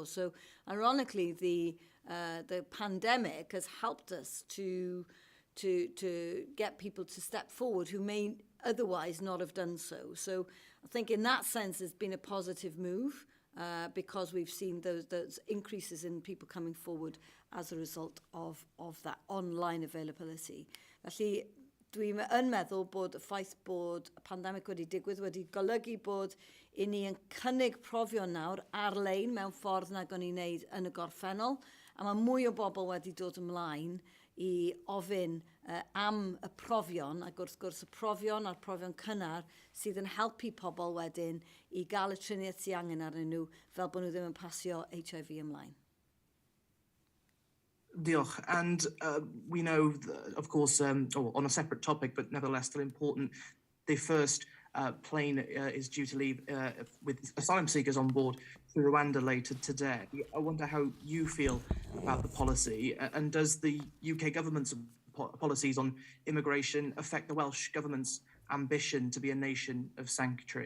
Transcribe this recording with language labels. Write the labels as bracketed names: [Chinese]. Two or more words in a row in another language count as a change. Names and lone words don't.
[English] So ironically, the pandemic has helped us to get people to step forward who may otherwise not have done so. So I think in that sense it's been a positive move because we've seen those increases in people coming forward as a result of that online availability. [Welsh] Felly, dwi'n yn meddwl bod y ffaith bod y pandemig wedi digwydd wedi golygu bod i ni yn cynnig profion nawr ar-lein mewn ffordd nag o'n i'n wneud yn y gorffennol, a mae mwy o bobl wedi dod ymlaen i ofyn am y profion, ac wrth gwrs y profion a'r profion cynnar sydd yn helpu pobl wedyn i gael y triniaeth sydd angen arnyn nhw fel bod nhw ddim yn pasio HIV ymlaen. Diolch. [English] And we know, that, of course, on a separate topic, but nevertheless still important, the first plane is due to leave with asylum seekers on board to Rwanda later today. I wonder how you feel about the policy, and does the UK government's policies on immigration affect the Welsh government's ambition to be a nation of sanctuary?